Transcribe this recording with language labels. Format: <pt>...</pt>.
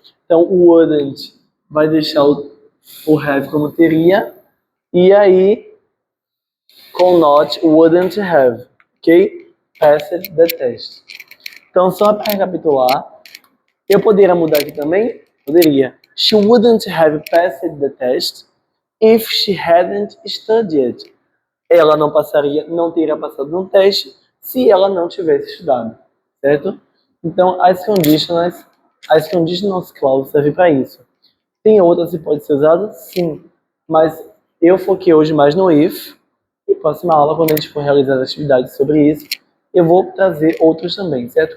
<pt>Então, o wouldn't vai deixar o have como teria, e aí com not, wouldn't have, ok?</pt> <en>Passed the test.</en> <pt>Então, só para recapitular, eu poderia mudar aqui também? Poderia.</pt> <en>She wouldn't have passed the test if she hadn't studied.</en> <pt>Ela não teria passado no teste se ela não tivesse estudado, certo? Então, as conditional clauses servem para isso. Tem outras que pode ser usada? Sim, mas Eu foquei hoje mais no if, e próxima aula, quando a gente for realizar as atividades sobre isso, eu vou trazer outros também, certo?</pt>